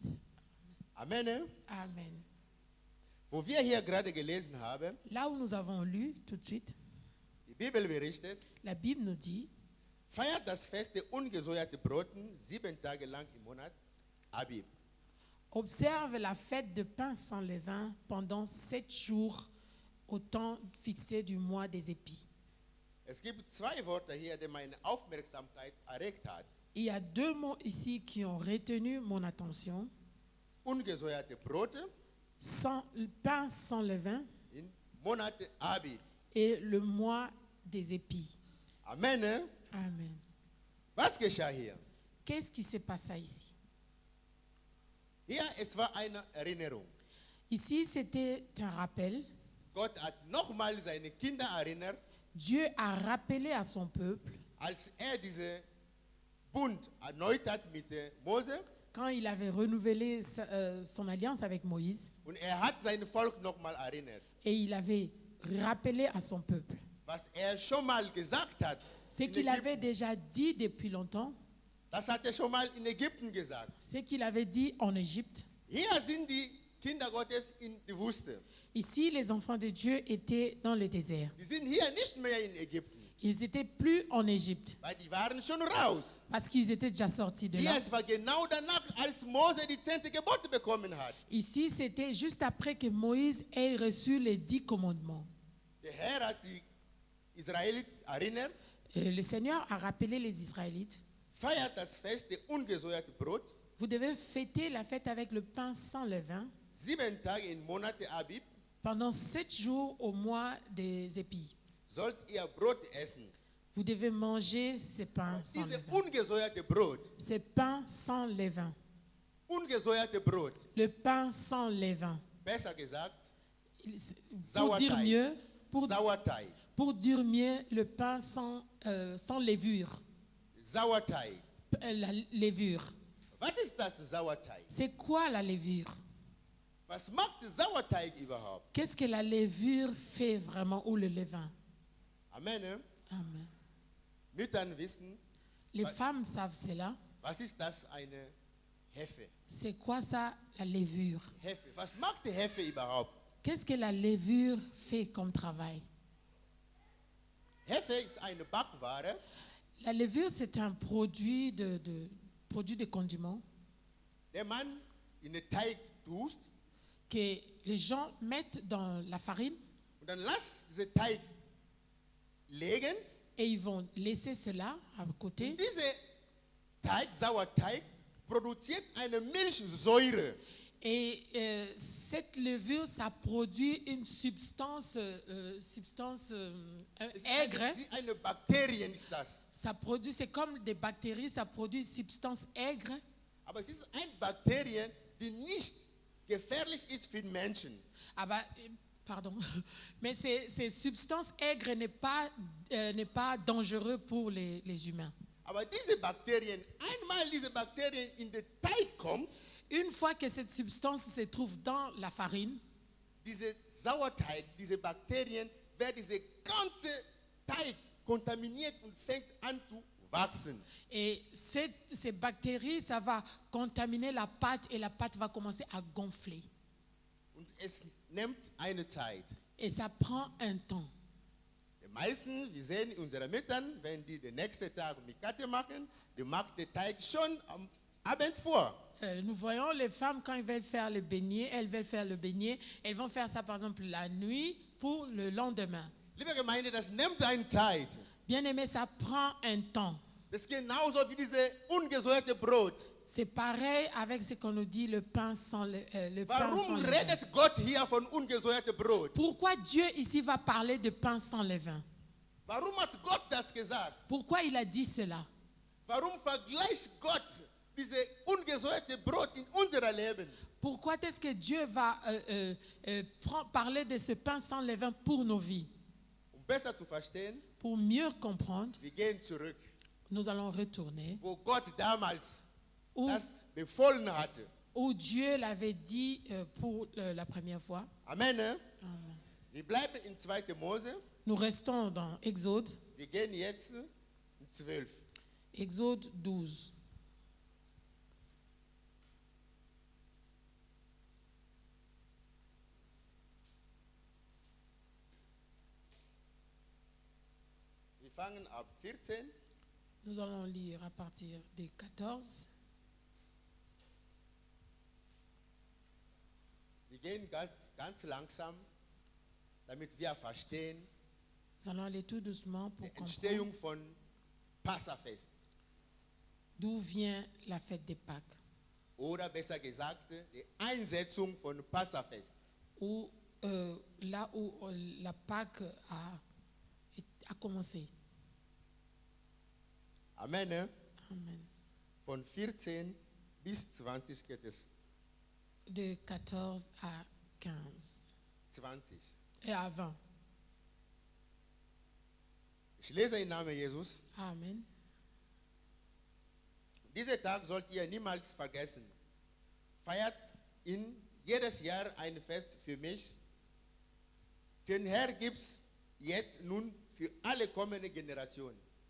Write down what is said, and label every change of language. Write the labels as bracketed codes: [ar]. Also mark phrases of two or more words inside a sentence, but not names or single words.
[de] Amen. [fr] Amen. [de] Wo wir hier gerade gelesen haben, [fr] Là où nous avons lu tout de suite, [de] die Bibel berichtet, [fr] la Bible nous dit, [de] feiert das Fest der ungesäuerten Broten 7 Tage lang im Monat Abib. [fr] observe la fête de pain sans levain pendant 7 jours au temps fixé du mois des épis. [de] Es gibt 2 Worte hier, die meine Aufmerksamkeit erregt hat. [fr] Il y a 2 mots ici qui ont retenu mon attention. [de] Ungesäuerte Brote [fr] Pain sans levain [de] in Monate Abib. [fr] et le mois des épis. [de] Amen. [fr] Amen. [de] Was geschah hier? [fr] Qu'est-ce qui s'est passé ici? [de] Hier, es war eine Erinnerung. [fr] Ici, c'était un rappel. [de] Gott hat nochmal seine Kinder erinnert, [fr] Dieu a rappelé à son peuple, [de] als diese Bund erneut hat mit Mose, [fr] quand il avait renouvelé son alliance avec Moïse, [de] und hat sein Volk nochmal erinnert, [fr] et il avait rappelé à son peuple [de] was schon mal gesagt hat. [fr] ce [de] in [fr] qu'il avait [de] Ägypten. [fr] déjà dit depuis longtemps, [de] Das hat schon mal in Ägypten gesagt. [fr] ce qu'il avait dit en Égypte. [de] Hier sind die Kinder Gottes in die Wüste. [fr] Ici, les enfants de Dieu étaient dans le désert. [de] Die sind hier nicht mehr in Ägypten, [fr] Ils n'étaient plus en Égypte [de] weil die waren schon raus. [fr] parce qu'ils étaient déjà sortis de [de] Hier, [fr] là. [de] es war genau danach, als Mose die 10 Gebote bekommen hat. [fr] Ici, c'était juste après que Moïse ait reçu les 10 commandements. [de] Der Herr hat die Israeliten erinnert, [fr] Et le Seigneur a rappelé les Israélites, [de] feiert das Fest der ungesäuerten Brot, [fr] vous devez fêter la fête avec le pain sans levain [de] 7 Tage in Monate Abib, [fr] pendant 7 jours au mois des épis. [de] sollt ihr Brot essen. [fr] Vous devez manger ce pain sans [de] Diese [fr] levain. [de] ungesäuerte Brot, [fr] Ce pain sans levain. [de] ungesäuerte Brot, [fr] Le pain sans levain. [de] besser gesagt, [fr] Pour dire [de] Sauerteig. [fr] mieux, [de] Sauerteig. [fr] pour dire mieux, le pain sans levure. [de] Sauerteig. [fr] La levure. [de] Was ist das Sauerteig? [fr] C'est quoi la levure? [de] Was macht Sauerteig überhaupt? [fr] Qu'est-ce que la levure fait vraiment ou le levain? [de] Amen. [fr] Amen. [de] Müttern wissen, [fr] Les femmes savent cela. [de] was ist das eine Hefe? [fr] C'est quoi ça, la levure? [de] Hefe. Was macht die Hefe überhaupt? [fr] Qu'est-ce que la levure fait comme travail? [de] Hefe ist eine Backware, [fr] La levure, c'est un produit de condiment [de] den man in den Teig tust [fr] que les gens mettent dans la farine [de] und dann lass diesen Teig legen. [fr] et ils vont laisser cela à côté. [de] Dieser Teig, Sauerteig, produziert eine Milchsäure. [fr] Et cette levure, ça produit une substance aigre. [de] Eine Bakterien ist das. [fr] Ça produit, c'est comme des bactéries, ça produit une substance aigre. [de] Aber es ist eine Bakterie, die nicht gefährlich ist für den Menschen. [fr] Ah bah, pardon. Mais ces substances aigres n'est pas dangereux pour les humains. [de] Aber diese Bakterien, einmal diese Bakterien in den Teig kommt, [fr] Une fois que cette substance se trouve dans la farine, [de] diese Sauerteig, diese Bakterien, werden diese ganze Teig kontaminiert und fängt an zu wachsen. [fr] et ces bactéries, ça va contaminer la pâte et la pâte va commencer à gonfler. [de] Und es nimmt eine Zeit. [fr] Et ça prend un temps. [de] Die meisten, wir sehen unsere Müttern, wenn die den nächsten Tag Mikate machen, die macht den Teig schon am Abend vor. [fr] Nous voyons les femmes quand elles veulent faire le beignet, elles vont faire ça par exemple la nuit pour le lendemain. [de] Liebe Gemeinde, das nimmt eine Zeit. [fr] Bien aimé, ça prend un temps. [de] Das ist genauso wie diese ungesäuerte Brot. [fr] C'est pareil avec ce qu'on nous dit, le pain sans le pain sans [de] Warum [fr] levain. [de] redet Gott hier von ungesäuertem Brot? [fr] Pourquoi Dieu ici va parler de pain sans levain? [de] Warum hat Gott das gesagt? [fr] Pourquoi il a dit cela? [de] Warum vergleicht Gott diese ungesäuerte Brot in unser Leben? [fr] Pourquoi est-ce que Dieu va parler de ce pain sans levain pour nos vies? [de] Um besser zu verstehen, [fr] Pour mieux comprendre, [de] wir gehen zurück, [fr] nous allons retourner [de] wo Gott damals [fr] où, [de] das befohlen hatte. [fr] où Dieu l'avait dit pour la première fois. [de] Amen. Ne? [fr] Amen. [de] Wir bleiben in 2. Mose. [fr] Nous restons dans Exode, [de] Wir gehen jetzt in 12. [fr] Exode 12. [de] Wir fangen ab 14. [fr] Nous allons lire à partir des 14. [de] Wir gehen ganz langsam, damit wir verstehen [fr] Nous allons aller tout doucement pour [de] die [fr] comprendre [de] Entstehung von Passafest. [fr] d'où vient la fête des Pâques. [de] Oder besser gesagt, die Einsetzung von Passafest. [fr] Où, là où la Pâque a commencé. [de] Amen. Ne? [fr] Amen. [de] Von 14 bis 20 geht es. [fr] De 14 à 15. [de] 20. [fr] Et à 20. [de] Ich lese im Namen Jesus. [fr] Amen. [de] Diesen Tag sollt ihr niemals vergessen. Feiert ihn jedes Jahr ein Fest für mich. Für den Herr gibt es jetzt nun für alle kommende Generationen.